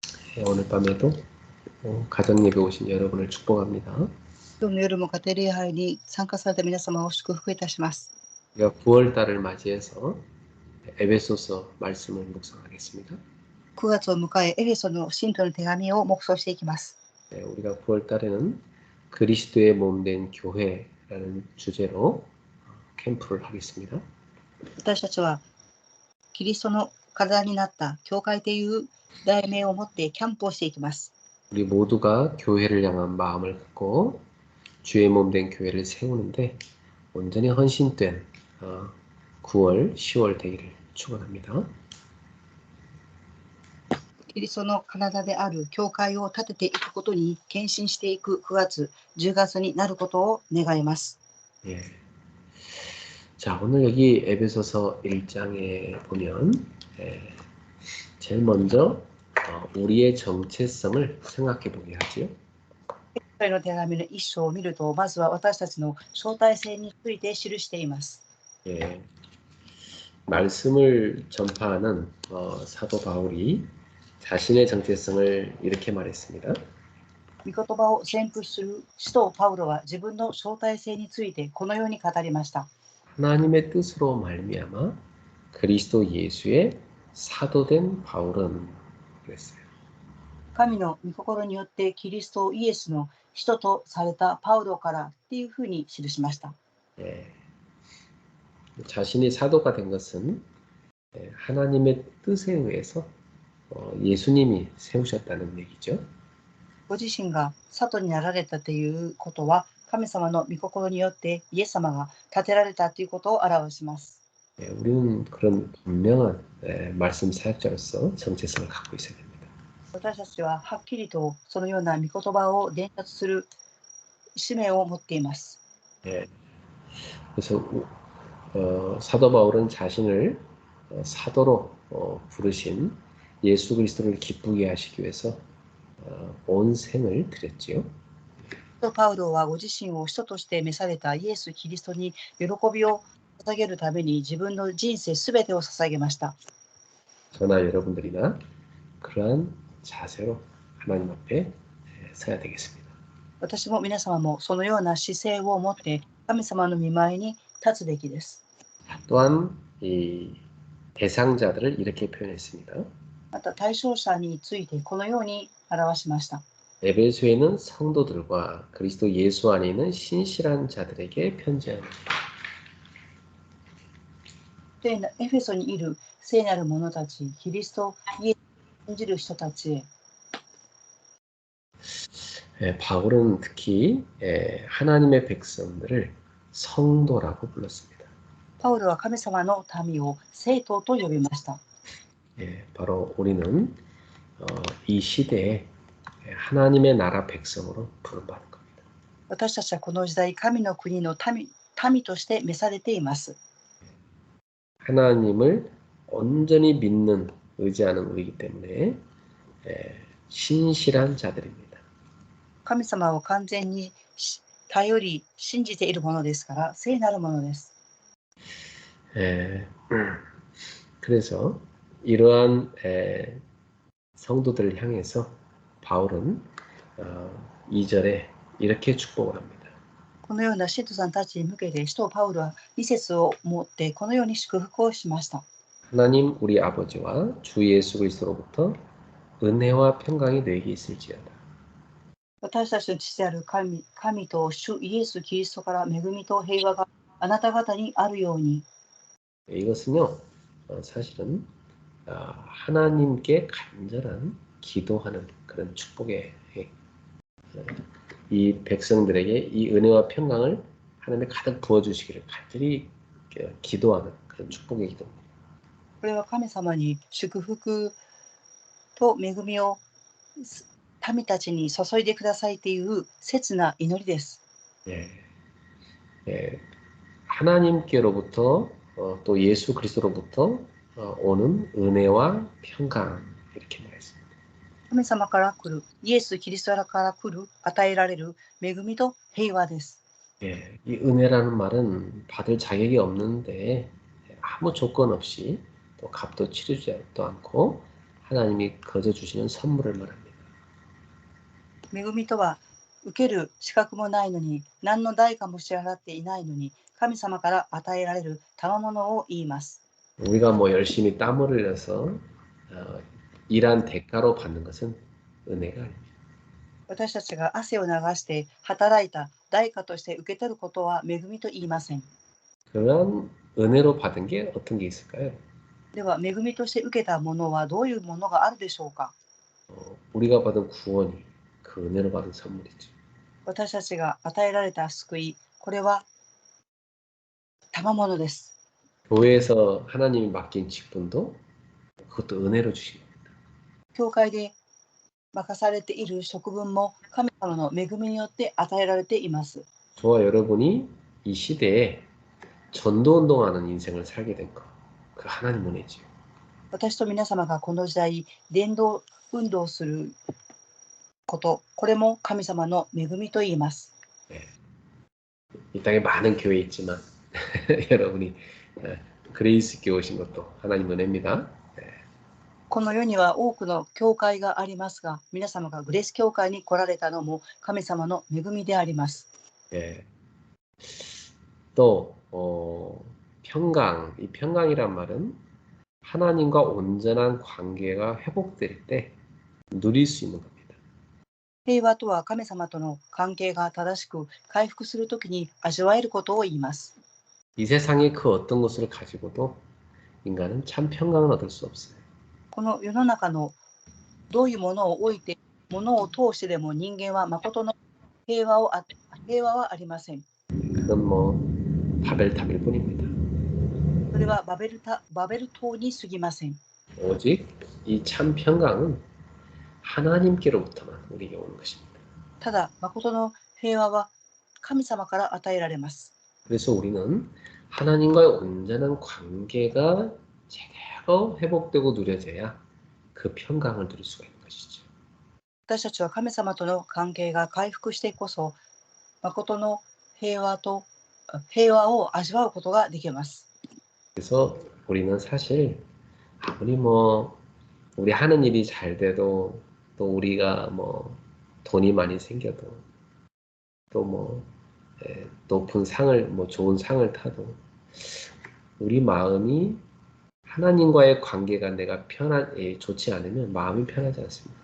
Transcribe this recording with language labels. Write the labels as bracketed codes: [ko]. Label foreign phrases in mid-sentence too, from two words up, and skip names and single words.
[ko] 오늘 밤에도 가정 예배 오신 여러분을 축복합니다. [ja] 今日の夜も家庭礼拝に参加された皆様を祝福いたします。 [ko] 우리가 9월 달을 맞이해서 에베소서 말씀을 묵상하겠습니다. [ja] 9 月を迎え、エフェソの信徒の手紙を黙想していきます。 [ko] 우리가 9월 달에는 그리스도의 몸된 교회라는 주제로 캠프를 하겠습니다. [ja] 私たちはキリストの体になった教会という題名を持ってキャンプをしていきます。 [ko] 우리 모두가 교회를 향한 마음을 갖고 주의 몸된 교회를 세우는데 온전히 헌신된 9월, 10월 되기를 축원합니다. [ja] キリストの体である教会を立てていくことに献身していく9月、10月になることを願います。 [ko] 예. 자, 오늘 여기 에베소서 1장에 보면 제일 먼저 우리의 정체성을 생각해 보게 하지요. [ja] 今回の手紙の一章を見ると、まずは私たちの招待性について記しています。 [ko] 예. 말씀을 전파하는 사도 바울이 자신의 정체성을 이렇게 말했습니다. [ja] 御言葉を宣布する使徒パウロは自分の招待性についてこのように語りました。 [ko] 하나님의 뜻으로 말미암아 그리스도 예수의 사도된 바울은 그랬어요. [ja] 神の御心によってキリストイエスの使徒とされたパウロからっていうふうに記しました。 [ko] 예. 자신이 사도가 된 것은 하나님의 뜻에 의해서 예수님이 세우셨다는 얘기죠. [ja] ご自身が使徒になられたということは、神様の御心によってイエス様が立てられたということを表します。 [ko] 우리는 그런 분명한 말씀 사역자로서 정체성을 갖고 있어야 됩니다. [ja] 私たちははっきりとそのような御言葉を伝達する使命を持っています。 [ko] 그래서 사도 바울은 자신을 사도로 부르신 예수 그리스도를 기쁘게 하시기 위해서 온 생을 드렸지요. [ja] パウロはご自身を使徒として召されたイエス・キリストに喜びを捧げるために自分の人生すべてを捧げました。 [ko] 저나 여러분들이나 그러한 자세로 하나님 앞에 서야 되겠습니다. [ja] 私も皆様もそのような姿勢を持って神様の御前に立つべきです。 [ko] 또한 이 대상자들을 이렇게 표현했습니다. [ja] また対象者についてこのように表しました。 [ko] 에베소에 있는 성도들과 그리스도 예수 안에 있는 신실한 자들에게 편지합니다. [ja] エフェソにいる聖なる者たち、キリストイエスを信じる人たちへ。 [ko] 바울은 특히 하나님의 백성들을 성도라고 불렀습니다. [ja] パウロは神様の民を聖徒と呼びました。 [ko] 바로 우리는 이 시대에 하나님의 나라 백성으로 부름받은 겁니다. [ja] 私たちはこの時代、神の国の民として召されています。 [ko] 하나님을 온전히 믿는 의지하는 우리이기 때문에 신실한 자들입니다. [ja] 神様を完全に頼り信じているものですから聖なるものです。 [ko] 그래서 이러한 성도들을 향해서 바울은 2절에 이렇게 축복을 합니다. [ja] このような使徒さんたちに向けて使徒パウロは2節を持ってこのように祝福をしました。 [ko] 하나님 우리 아버지와 주 예수 그리스도로부터 은혜와 평강이 너에게 있을지어다. [ja] 私たちの父である神と主イエス・キリストから恵みと平和があなた方にあるように。 [ko] 이것은요 사실은 하나님께 간절한 기도하는 그런 축복의 이 백성들에게 이 은혜와 평강을 하나님이 가득 부어주시기를 간절히 기도하는 그런 축복의 기도입니다. [ja] これは神様に祝福と恵みを民たちに注いでくださいという切な祈りです。 [ko] 하나님께로부터 또 예수 그리스도로부터 오는 은혜와 평강 이렇게 말했습니다. [ja] 神様から来るイエス・キリストから来る与えられる恵みと平和です。 [ko] 이 은혜라는 말은 받을 자격이 없는데 아무 조건 없이 또 값도 치르지도 않고 하나님이 거저 주시는 선물을 말합니다. [ja] 恵みとは、受ける資格もないのに、何の代価も支払っていないのに、神様から与えられる賜物を言います。 [ko] 우리가 뭐 열심히 땀을 흘려서 일한 대가로 받는 것은 은혜가 아닙니다. [ja] 私たちが汗を流して働いた代価として受け取ることは恵みと言いません。 [ko] 그런 은혜로 받은 게 어떤 게 있을까요? [ja] では、恵みとして受けたものはどういうものがあるでしょうか。 [ko] 우리가 받은 구원이 그 은혜로 받은 선물이죠. [ja] 私たちが与えられた救い、これは賜物です。 [ko] 교회에서 하나님이 맡긴 직분도 그것도 은혜로 주신 겁니다. [ja] 教会で任されている職分も神様の恵みによって与えられています。 [ko] 저와 여러분이 이 시대에 전도 운동하는 인생을 살게 된 거, 그 하나님 은혜지요. [ja] 私と皆様がこの時代、伝道運動すること、これも神様の恵みと言います。 [ko] 네. 이 땅에 많은 교회 있지만 여러분이 그레이스 교회 오신 것도 하나님 은혜입니다. [ja] この世には多くの教会がありますが、皆様がグレース教会に来られたのも神様の恵みであります。 [ko] 예. 또 평강, 이 평강이란 말은 하나님과 온전한 관계가 회복될 때 누릴 수 있는 겁니다. [ja] 平和とは神様との関係が正しく回復するときに味わえることを言います。 [ko] 이 세상의 그 어떤 것을 가지고도 인간은 참 평강을 얻을 수 없어요. [ja] この世の中のどういうものを置いて、ものを通してでも人間は誠の平和はありません。 [ko] 그건 뭐 바벨탑일 뿐입니다. [ja] それはバベル島に過ぎません。 [ko] 오직 이 참 평강은 하나님께로부터만 우리에게 오는 것입니다. [ja] ただ、誠の平和は神様から与えられます。 [ko] 그래서 우리는 하나님과의 온전한 관계가 제대로 회복되고 누려져야 그 평강을 누릴 수가 있는 것이죠. [ja] 私たちは神様との関係が回復してこそ、誠の平和を味わうことができます。 [ko] 그래서 우리는 사실 아무리 뭐 우리 하는 일이 잘 돼도 또 우리가 뭐 돈이 많이 생겨도 또 뭐 높은 상을 뭐 좋은 상을 타도 우리 마음이 하나님과의 관계가 내가 좋지 않으면 마음이 편하지 않습니다.